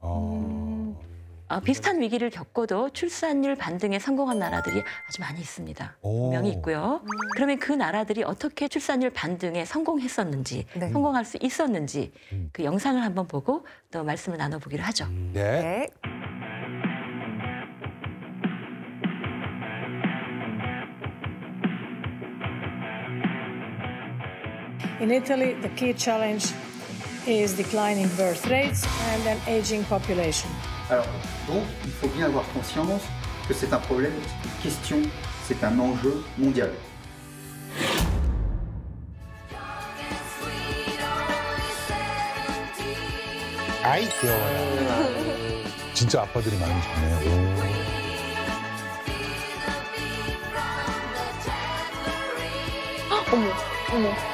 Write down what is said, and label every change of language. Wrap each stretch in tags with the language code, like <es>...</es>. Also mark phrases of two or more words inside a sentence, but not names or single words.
<ko>비슷한 위기를 겪고도 출산율 반등에 성공한 나라들이 아주 많이 있습니다. 분명히 있고요. 그러면 그 나라들이 어떻게 출산율 반등에 성공했었는지, 성공할 수 있었는지 그 영상을 한번 보고 또 말씀을 나눠보기로 하죠. 네.</ko> <en>In Italy, the key challenge is declining birth rates and an aging population.</en> <fr>Alors, donc, il faut bien avoir conscience que c'est un problème, c'est une question, c'est un enjeu mondial.</fr> <ko>아이 귀여워요. 진짜 아빠들이 많이 좋네요. 어머.</ko>